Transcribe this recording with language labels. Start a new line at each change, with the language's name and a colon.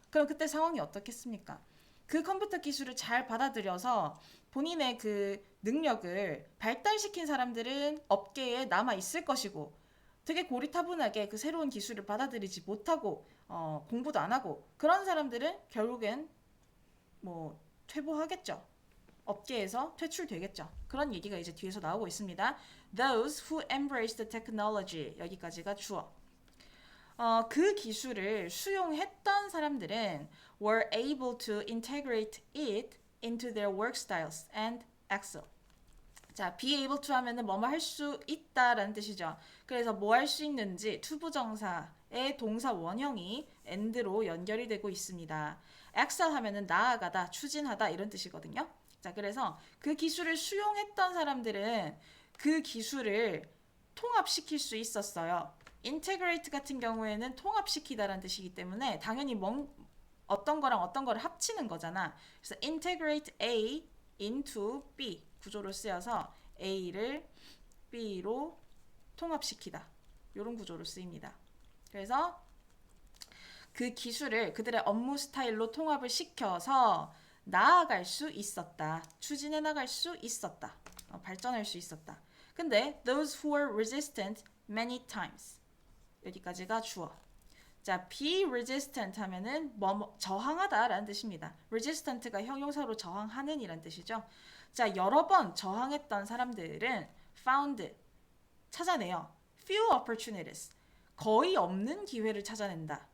Korean: 그럼 그때 상황이 어떻겠습니까? 그 컴퓨터 기술을 잘 받아들여서 본인의 그 능력을 발달시킨 사람들은 업계에 남아 있을 것이고 되게 고리타분하게 그 새로운 기술을 받아들이지 못하고 공부도 안 하고 그런 사람들은 결국엔 뭐 퇴보하겠죠. 업계에서 퇴출되겠죠. 그런 얘기가 이제 뒤에서 나오고 있습니다.
English: Those who embrace the technology
Korean: 여기까지가 주어. 그 기술을 수용했던 사람들은
English: were able to integrate it into their work styles and excel.
Korean: 자, be able to 하면은 뭐뭐 할 수 있다라는 뜻이죠. 그래서 뭐 할 수 있는지 투부정사의 동사 원형이 and로 연결이 되고 있습니다. excel 하면은 나아가다, 추진하다 이런 뜻이거든요. 자, 그래서 그 기술을 수용했던 사람들은 그 기술을 통합시킬 수 있었어요. integrate 같은 경우에는 통합시키다라는 뜻이기 때문에 당연히 어떤 거랑 어떤 거를 합치는 거잖아. 그래서
English: integrate A into B
Korean: 구조로 쓰여서 A를 B로 통합시키다. 이런 구조로 쓰입니다. 그래서 그 기술을 그들의 업무 스타일로 통합을 시켜서 나아갈 수 있었다. 추진해 나갈 수 있었다. 발전할 수 있었다. 근데
English: those who were resistant many times
Korean: 여기까지가 주어. 자, be resistant 하면은 저항하다라는 뜻입니다. resistant가 형용사로 저항하는 이란 뜻이죠. 자, 여러 번 저항했던 사람들은 found 찾아내요.
English: few opportunities
Korean: 거의 없는 기회를 찾아낸다.